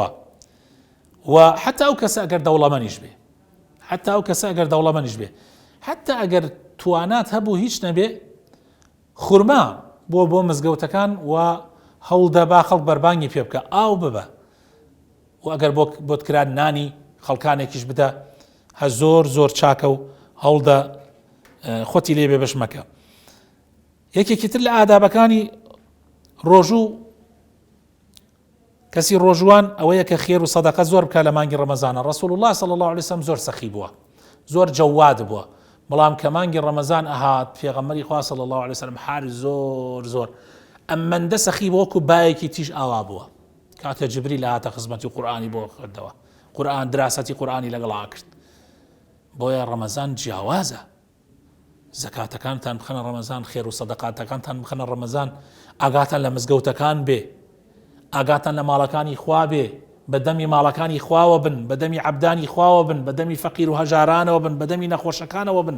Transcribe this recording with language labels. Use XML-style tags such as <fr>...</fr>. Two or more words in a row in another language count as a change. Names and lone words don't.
<ckb>و حتى ئەو کەسە ئەگەر دەوڵەمەندیش بێ، حتى ئەو کەسە ئەگەر دەوڵەمەندیش بێ، حتى ئەگەر توانات هەبوو هیچ نەبێ، خورما بۆ مزگەوتەکان و هەوڵدە با خەڵک بەربانگی پێ بکە، ئاو ببە، و ئەگەر بۆت کران نانی خەڵکانێکیش بدە، هە زۆر زۆر چاکە و هەوڵدە خۆتی لێ بێ بەش مەکە. یەکێکی تر لە ئادابەکانی ڕۆژوو، کەسی ڕۆژوان ئەوەیە کە خێر و سەدەقە زۆر بکە لە مانگی ڕەمەزانە. ڕەسوول الله</ckb> <ar>صلی الله عليه وسلم</ar> <ckb>زۆر سەخی بووە، زۆر جەواد بووە، بەڵام کە مانگی ڕەمەزان ئەهات، پێغەمبەری خوا</ckb> <ar>صلی الله عليه وسلم</ar> <ckb>حال زۆر ئەمەندە سەخی بووە و بایەکی تیژ ئاوا بووە کاتە جبریل هاتە خزمەتی قورئانی بۆ خوێندەوە، قورئان دراسەتی قورئانی لەگەڵا کرد. بۆیە ڕەمەزان جیاوازە، زەکاتەکانتان بخەنە ڕەمەزان، خێر و سەدەقاتەکانتان بخەنە ڕەمەزان، ئاگاتان لە مزگەوتەکان بێ، ئاگاتان لە ماڵەکانی خوا بێ، بەدەمی ماڵەکانی خواوە بن، بەدەمی عەبدانی خواوە بن، بەدەمی فەقیر و هەژارانەوە بن، بەدەمی نەخۆشەکانەوە بن.</ckb>